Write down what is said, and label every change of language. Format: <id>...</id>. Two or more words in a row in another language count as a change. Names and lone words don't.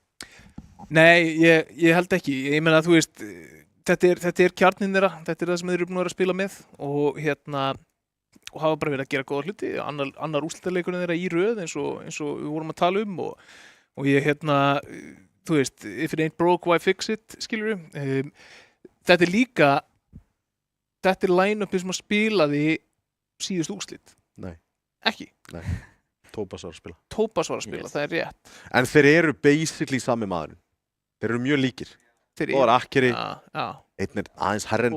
<is>Nei, ég held ekki. Ég meina, þú veist, þetta er kjarninn þeirra, þetta er það sem þeir eru búin að vera að spila með og og hafa bara verið að gera góða hluti. Annar úrslitaleikurinn þeirra í röð eins og við vorum að tala um og ég, þú veist,</is> <en>if it ain't broke, why fix it,</en> <is>skilur við. Þetta er line-upið sem að spilaði síðust úrslit. Nei. Ekki? Nei. Tópas var að spila. Tópas var að spila, það er rétt. En þeir eru basically sami maðurinn. Þeir eru mjög líkir. Og það er akkeri, einn er aðeins herri en hinn.</is>